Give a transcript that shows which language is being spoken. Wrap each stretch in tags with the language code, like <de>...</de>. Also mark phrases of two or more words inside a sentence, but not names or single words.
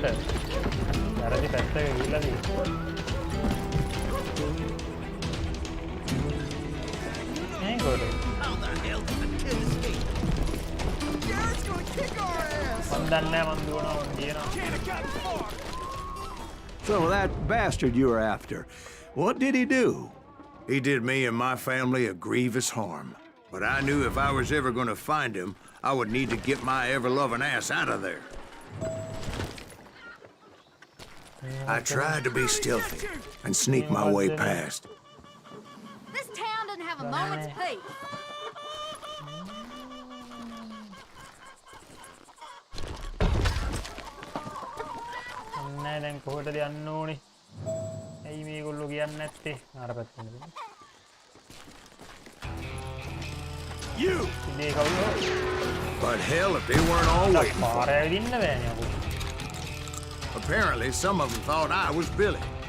<si>වැරදි පැත්තක ගිහිල්ලා තියෙන්නේ.</si> <en>How the hell did the kid escape? Garrett's gonna kick our ass!</en> <si>මන් දන්නේ නැහැ මන් දුවනවා මන් දිනනවා.</si> <en>Can't have gotten far! So that bastard you were after, what did he do? He did me and my family a grievous harm. But I knew if I was ever going to find him, I would need to get my ever-loving ass out of there. I tried to be stealthy and sneak my way past. This town doesn't have a moment's peace.</en> <si>නෑ දැන් කොහෙටද යන්න ඕනේ? ඇයි මේගොල්ලෝ කියන්නේ නැත්තේ? අර පැත්තෙන්ද?</si> <en>You! But hell, if they weren't all waiting for me. Apparently, some of them thought I was Billy.</en>